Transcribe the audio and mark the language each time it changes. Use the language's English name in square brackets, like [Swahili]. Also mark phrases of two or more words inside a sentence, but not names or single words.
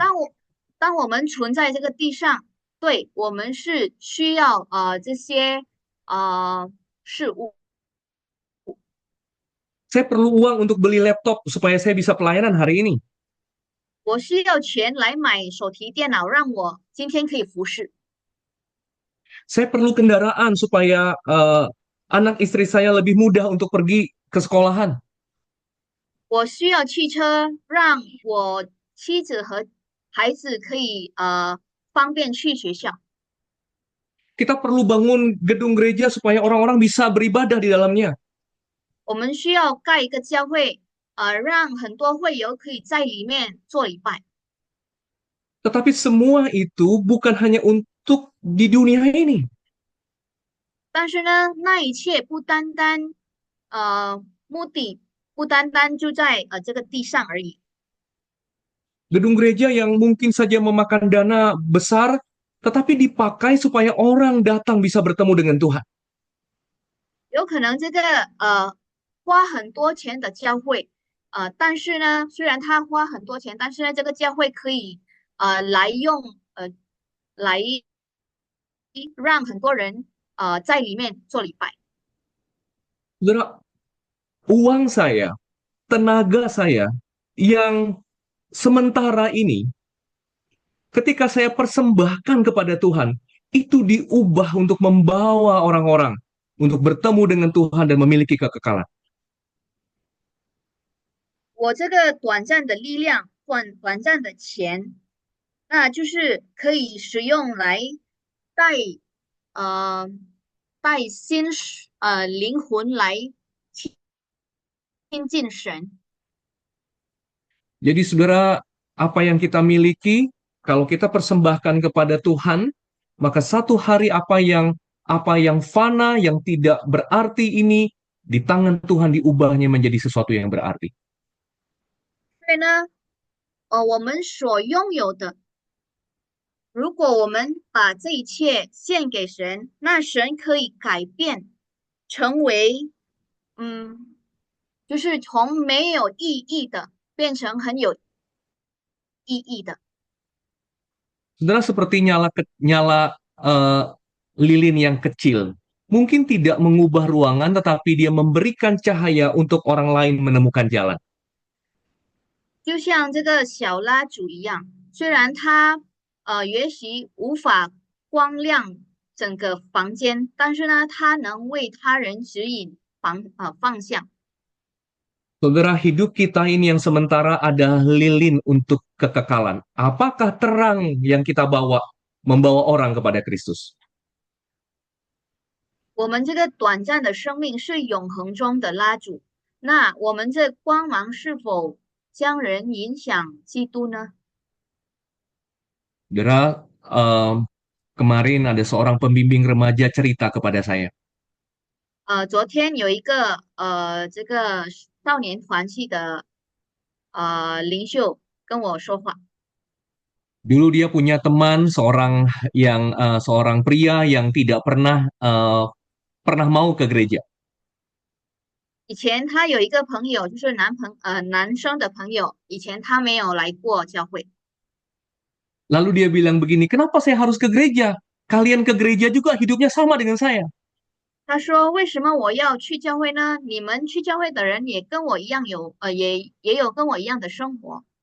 [Chinese] 当我们存在这个地上，对我们是需要这些事物。 [Indonesian] Saya perlu uang untuk beli laptop supaya saya bisa pelayanan hari ini. [Chinese] 我需要钱来买手提电脑，让我今天可以服侍。 [Indonesian] Saya perlu kendaraan supaya anak istri saya lebih mudah untuk pergi ke sekolahan. [Chinese] 我需要汽车，让我妻子和孩子可以方便去学校。 [Indonesian] Kita perlu bangun gedung gereja supaya orang-orang bisa beribadah di dalamnya. [Chinese] 我们需要盖一个教会，让很多会友可以在里面做礼拜。 [Indonesian] Tetapi semua itu bukan hanya untuk di dunia ini. [Chinese] 但是呢，那一切不单单目的不单单就在这个地上而已。 [Indonesian] Gedung gereja yang mungkin saja memakan dana besar, tetapi dipakai supaya orang datang bisa bertemu dengan Tuhan. [Chinese] 有可能这个花很多钱的教会，但是呢，虽然他花很多钱，但是呢，这个教会可以来来让很多人在里面做礼拜。 [Indonesian] Saudara, uang saya, tenaga saya yang sementara ini, ketika saya persembahkan kepada Tuhan, itu diubah untuk membawa orang-orang untuk bertemu dengan Tuhan dan memiliki kekekalan. [Chinese] 我这个短暂的力量，短暂的钱，那就是可以使用来带带灵魂来亲近神。 [Indonesian] Jadi saudara, apa yang kita miliki, kalau kita persembahkan kepada Tuhan, maka satu hari apa yang fana, yang tidak berarti ini, di tangan Tuhan diubahnya menjadi sesuatu yang berarti. [Chinese] 所以呢，我们所拥有的，如果我们把这一切献给神，那神可以改变，成为，嗯，就是从没有意义的变成很有意义的。 [Indonesian] Saudara seperti nyala lilin yang kecil. Mungkin tidak mengubah ruangan, tetapi dia memberikan cahaya untuk orang lain menemukan jalan. [Chinese] 就像这个小蜡烛一样，虽然它也许无法光亮整个房间，但是呢，它能为他人指引方向。 [Indonesian] Saudara, hidup kita ini yang sementara ada lilin untuk kekekalan. Apakah terang yang kita bawa membawa orang kepada Kristus? [Chinese] 我们这个短暂的生命是永恒中的蜡烛，那我们这光芒是否将人影响基督呢？ [Indonesian] Saudara, kemarin ada seorang pembimbing remaja cerita kepada saya. [Chinese] 昨天有一个这个少年团契的领袖跟我说话。 [Indonesian] Dulu dia punya teman seorang pria yang tidak pernah mau ke gereja. 以前他有一个朋友，就是男生的朋友，以前他没有来过教会。 Lalu dia bilang begini, kenapa saya harus ke gereja? Kalian ke gereja juga hidupnya sama dengan saya. [Chinese] 他说：“为什么我要去教会呢？你们去教会的人也跟我一样也有跟我一样的生活。